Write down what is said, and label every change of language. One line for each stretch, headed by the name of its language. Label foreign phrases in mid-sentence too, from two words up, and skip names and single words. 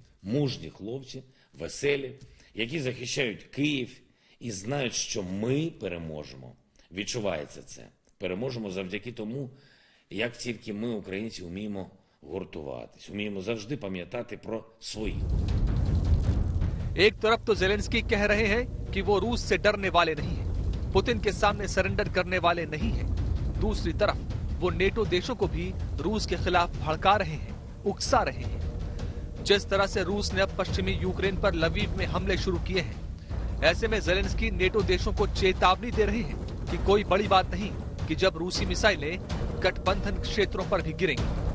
Ukrainian: Мужні хлопці, веселі, які захищають Київ і знають, що ми переможемо. Відчувається це. Переможемо завдяки тому, як тільки ми, українці, вміємо гуртуватись, вміємо завжди пам'ятати про своїх.
Hindi: एक तरफ तो ज़ेलेंस्की कह रहे हैं कि वो रूस से डरने वाले नहीं हैं, पुतिन के सामने सरेंडर करने वाले नहीं हैं। दूसरी तरफ वो नेटो देशों को भी रूस के खिलाफ भड़का रहे हैं, उकसा रहे हैं। जिस तरह से रूस ने अब पश्चिमी यूक्रेन पर लवीव में हमले शुरू किए हैं, ऐसे में ज़ेलेंस्की नेटो देशों को चेतावनी दे रहे हैं कि कोई बड़ी बात नहीं कि जब रूसी मिसाइलें गठबंधन क्षेत्रों पर भी गिरेंगी।